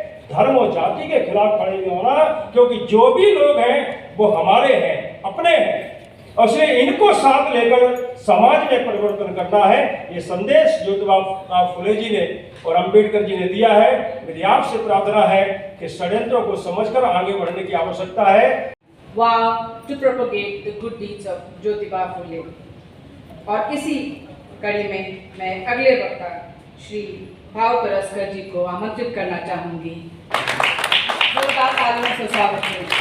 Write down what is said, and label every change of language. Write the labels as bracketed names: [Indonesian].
[Hindi] धर्म और जाति के खिलाफ खड़े नहीं होना, क्योंकि जो भी लोग हैं वो हमारे हैं, अपने हैं, और इसलिए इनको साथ लेकर समाज में परिवर्तन करना है। ये संदेश ज्योतिबा फुले जी ने और अंबेडकर जी ने दिया है। मेरी आपसे प्रार्थना है कि षड्यंत्रों को समझकर आगे बढ़ने की आवश्यकता है। [English] Vow to propagate the good deeds of Jyotiba Phule. [Hindi] और इसी कड़ी में मैं अगले वक्ता श्री भाव तरस्कर जी को आमंत्रित करना चाहूंगी। जोरदार तालियों से स्वागत है।